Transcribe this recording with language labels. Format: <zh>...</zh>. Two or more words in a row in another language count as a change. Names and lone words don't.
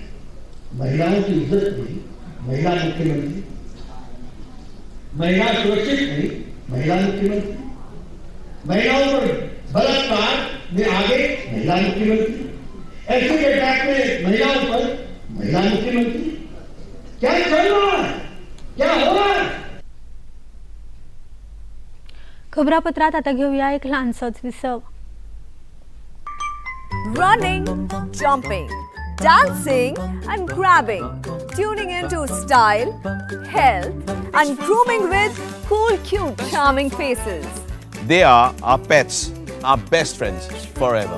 <hi>महिलाओं की इज्जत नहीं, महिला मुख्यमंत्री, महिला सुरक्षित नहीं, महिला मुख्यमंत्री, महिलाओं पर बलात्कार में आगे महिला मुख्यमंत्री,</hi> <en>acid attack</en> <hi>में महिलाओं पर महिला मुख्यमंत्री। क्या चल रहा है, क्या हो रहा है।</hi> <mr>खबरापत्रात आता घेऊया एक लहानसंच विसव.</mr> <en>Running, jumping, dancing and grabbing, tuning into style, health and grooming with cool, cute, charming faces. They are our pets, our best friends forever.</en>